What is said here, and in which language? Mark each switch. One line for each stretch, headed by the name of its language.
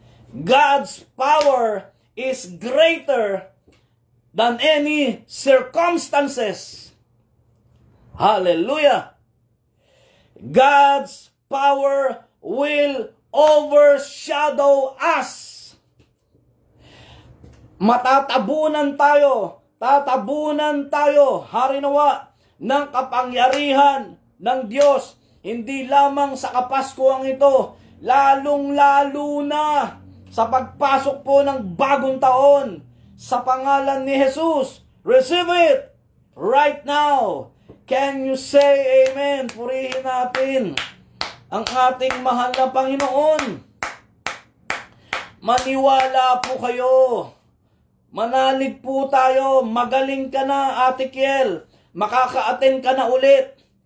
English: God's power is greater than any circumstances. Hallelujah! God's power will overshadow us.
Filipino: Matatabunan tayo, tatabunan tayo, harinawa, ng kapangyarihan ng Diyos. Hindi lamang sa Kapaskuhan ito, lalong-lalo na sa pagpasok po ng bagong taon. Sa pangalan ni Jesus,
English: receive it right now. Can you say amen?
Filipino: Purihin natin ang ating mahal na Panginoon. Maniwala po kayo. Manalig po tayo. Magaling ka na, Ate Kiel. Makaka-attend ka na ulit.